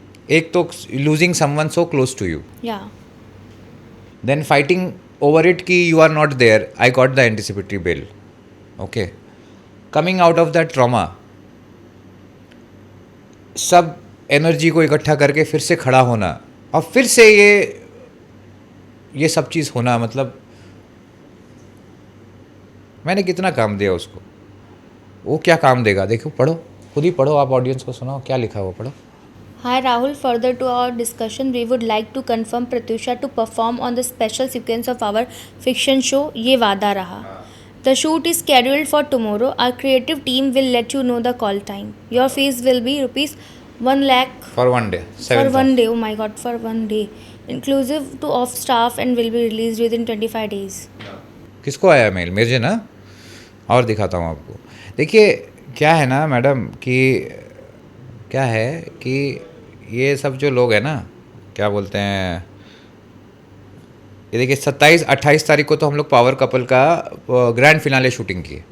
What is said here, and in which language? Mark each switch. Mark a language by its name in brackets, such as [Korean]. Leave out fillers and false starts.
[Hindi] एक तो [English] losing someone so close to you, then fighting over it कि you are not there, I got the anticipatory bail, okay, coming out of that trauma, [Hindi] सब energy को इकट्ठा करके फिर से खड़ा होना और फिर से ये सब चीज़ होना, मतलब मैंने कितना काम दिया उसको, वो क्या काम देगा? देखो, पढ़ो, खुद ही पढ़ो, आप ऑडियंस को सुनाओ क्या लिखा हुआ, पढ़ो। [English] Hi Rahul, further to our discussion, we would like to confirm Pratyusha to perform on the special sequence of our fiction show ये वादा रहा. The shoot is scheduled for tomorrow. Our creative team will let you know the call time. Your fees will be rupees 1 lakh for one day. For one day, oh my god, for one day, inclusive to off staff, and will be released within 25 days. [Hindi] किसको आया mail? मुझे ना, और दिखाता हूँ आपको। देखिए क्या है ना मैडम कि क्या है कि ये सब जो लोग हैं ना, क्या बोलते हैं, ये देखिए 27-28 तारीख को तो हम लोग पावर कपल का ग्रैंड फिनाले शूटिंग की।